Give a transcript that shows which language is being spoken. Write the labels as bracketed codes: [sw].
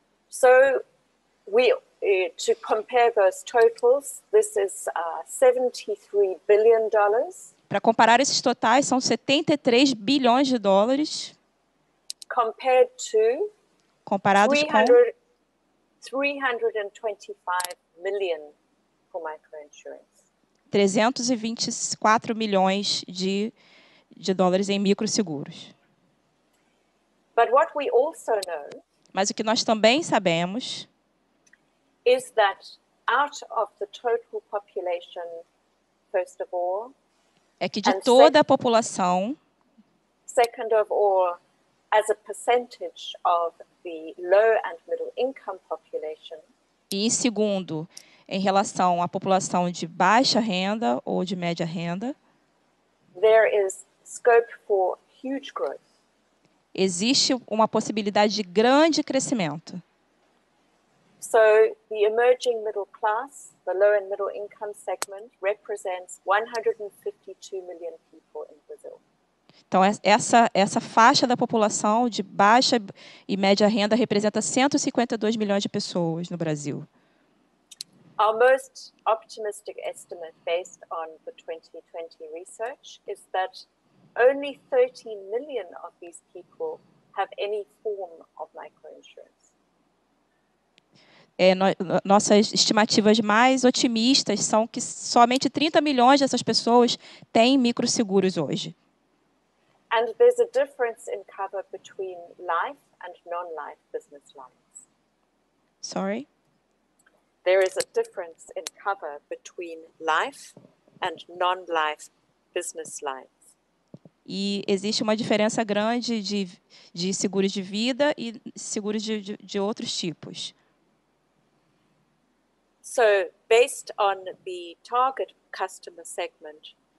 [en] So, to compare those totals, this is $73 billion. [pt] Para comparar esses totais, são 73 bilhões de dólares. [en] Compared to [pt] comparados com [en] 325 million for microinsurance. [pt] 324 milhões de dólares em microseguros. [en] But what we also know [pt] Mas o que nós também sabemos [en] is that out of the total population, first of all, [pt] é que de toda a população, [en] second of all, as a percentage of the low and middle income population, [pt] e em segundo, em relação à população de baixa renda ou de média renda, [en] there is scope for huge growth. [pt] Existe uma possibilidade de grande crescimento. [en] So the emerging middle class, the low and middle income segment, represents 152 million people in Brazil. [pt] Então, essa faixa da população de baixa e média renda representa 152 milhões de pessoas no Brasil. [en] Our most optimistic estimate based on the 2020 research is that only 13 million of these people have any form of microinsurance. [pt] Nossas estimativas mais otimistas são que somente 30 milhões dessas pessoas têm microseguros hoje. [en] And there's a difference in cover between life and non-life business lines. Sorry? There is a difference in cover between life and non-life business lines. [pt] E existe uma diferença grande de seguros de vida e seguros de outros tipos. [en] So, based on the target customer segment,